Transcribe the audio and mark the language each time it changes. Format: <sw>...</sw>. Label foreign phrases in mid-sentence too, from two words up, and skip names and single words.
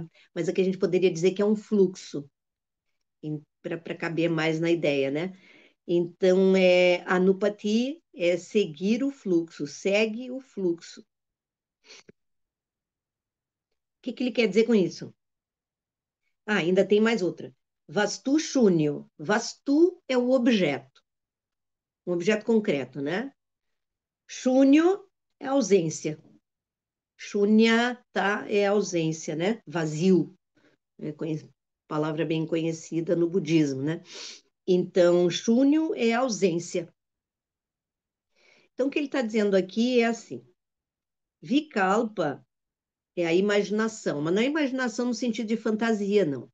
<pt>Mas aqui a gente poderia dizer que é um fluxo, para caber mais na ideia, né? Então, anupati é seguir o fluxo, segue o fluxo. O que ele quer dizer com isso? Ah, ainda tem mais outra.</pt> <sa>वस्तु शून्यो.</sa> <pt>Vastu é o objeto, um objeto concreto, né? Shunyo é ausência. Shunyata é ausência, né? Vazio. É palavra bem conhecida no budismo, né? Então, shunyo é ausência. Então, o que ele está dizendo aqui é assim: vikalpa é a imaginação, mas não é imaginação no sentido de fantasia, não.</pt>